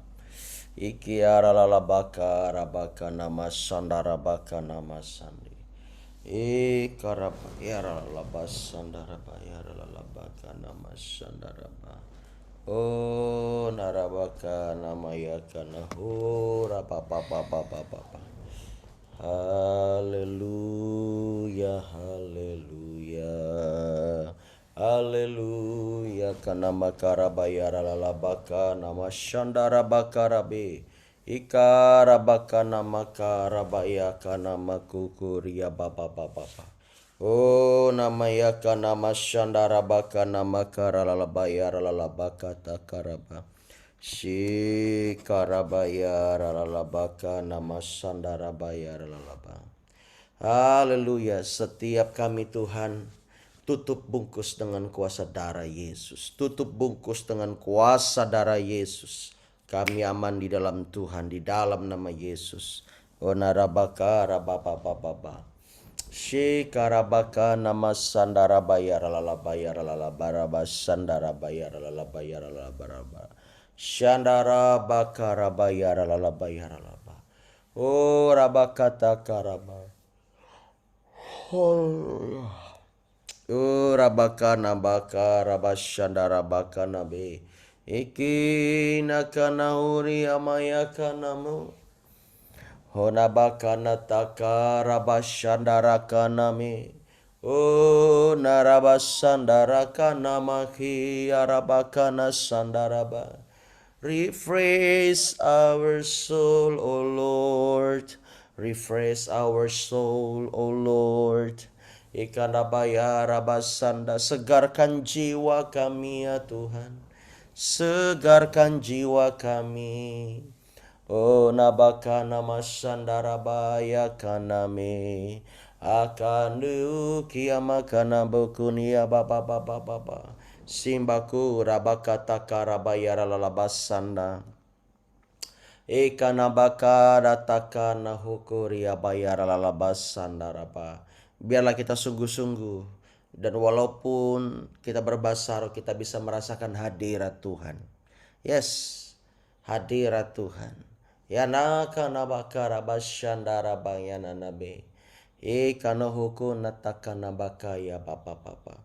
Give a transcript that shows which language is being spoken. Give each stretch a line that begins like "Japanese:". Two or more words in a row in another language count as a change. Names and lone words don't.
Indonesian: Iki aralalabaka rabaka nama sandarabaka nama sandi. Karaba yaralaba sandaraba yaralabaka nama sandaraba. Oh narabaka nama yakana ho rababababababa. Haleluya, haleluya, haleluya. Kana makara bayara lalabaka nama shandara bakarabe. Ikara baka nama karabaya kana makukuria baba baba. Oh nama yaka nama shandara baka nama karalabaya lalabaka takaraba. Shikarabaya ralalabaka nama sandarabaya ralalaba. Haleluya, setiap kami Tuhan tutup bungkus dengan kuasa darah Yesus. Tutup bungkus dengan kuasa darah Yesus. Kami aman di dalam Tuhan, di dalam nama Yesus. Onarabaka rababababa. Shikarabaka nama sandarabaya ralalabaya ralalabaraba sandarabaya ralalabaya ralalabaraba. Shandara bakarabaya ralalabaya ralaba. Oh rabakata karaba. Oh rabakana baka rabashandara bakana be. Iki nakana uri amaya kanamu. Honabakana taka rabashandara kaname. Oh narabasandara kanamaki arabakana sandaraba.
English: Refresh our soul, O Lord. Refresh our soul, O Lord. Ikanabaya rabasanda.
Indonesian: Segarkan jiwa kami ya Tuhan. Segarkan jiwa kami. Oh nabaka nama sandarabaya kaname. Akanu kiamakana bokunia baba baba baba. Simbaku rabakata karabayara lalabasanda. Ekanabaka datakana hukuria bayara lalabasanda raba. Biarlah kita sungguh-sungguh. Dan walaupun kita berbasar, kita bisa merasakan hadirat Tuhan. Yes, hadirat Tuhan. Ya naka nabaka rabashanda rabayana nabe. Kana huku nataka nabaka ya papa papa.